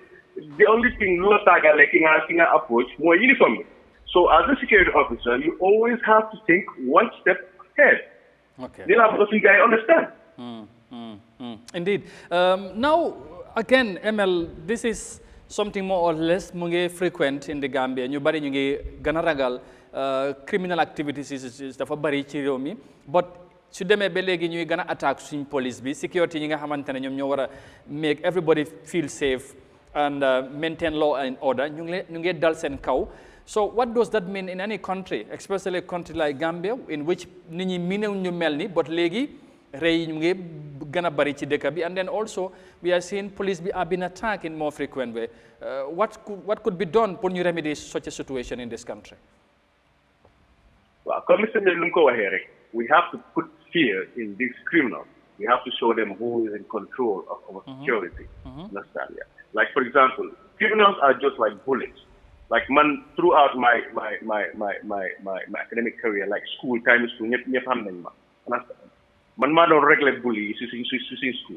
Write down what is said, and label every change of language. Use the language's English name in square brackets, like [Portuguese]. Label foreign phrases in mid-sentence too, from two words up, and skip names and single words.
[English] The only thing approach more uniformly. So as a security officer, you always have to think one step ahead. Okay. I understand. Indeed. Now, again, ML, this is something more or less frequent in the Gambia. [Wolof] Ñu bari ñu ngi gëna ragal [English] criminal activities is [Wolof] dafa bari ci réew mi, but su demee ba léegi ñuy gëna attaque suñ police bi, security ñi nga xamantene ñoom ñoo wara [English] make everybody feel safe and maintain law and order, [Wolof] ñu ngi dal seen kaw. [English] So what does that mean in any country, especially a country like Gambia, in which [Wolof] nit ñi minew ñu mel ni, [English] but [Wolof] léegi rey ñu ngi gëna bari ci dëkk bi, [English] and then also we are seeing police are being attacked in more frequent way. What could be done pour ñu remedy such a situation in this country? Well, we have to put fear in these criminals. We have to show them who is in control of our security. Understand? Yeah. Like for example, criminals are just like bullets. Like man, throughout my academic career, like school, primary school, man don't regular bully in school.